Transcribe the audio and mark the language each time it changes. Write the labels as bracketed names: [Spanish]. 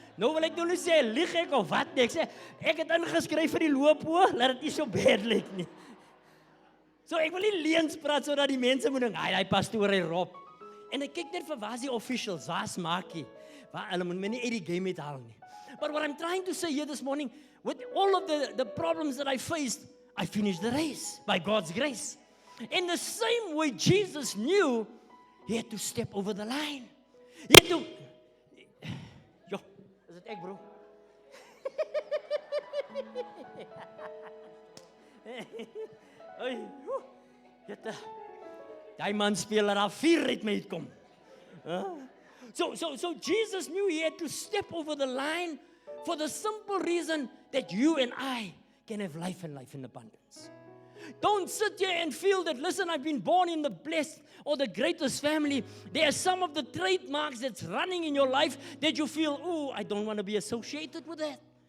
[Afrikaans] Nou wil ek nou nie sê, lieg ek of wat nie. Ek sê, ek het ingeskryf vir die loop, laat dit nie so bad lyk nie. So ek wil nie leens praat, sodat die mense moet dink, hy pastoor, hy Rob. En ek kyk net vir waar is die officials, waar is Maakie, waar hulle moet my nie uit die game uithaal nie. [English] But what I'm trying to say here this morning, with all of the problems that I faced, I finished the race by God's grace. In the same way Jesus knew, he had to step over the line. He had to... Yo, is it [Afrikaans] ek, [English] bro? [Afrikaans] Oei, jette. Die man speel daar 4 uit my uitkom. [English] So Jesus knew he had to step over the line for the simple reason that you and I can have life and life in abundance. Don't sit here and feel that, listen, I've been born in the blessed or the greatest family. There are some of the trademarks that's running in your life that you feel, I don't want to be associated with that.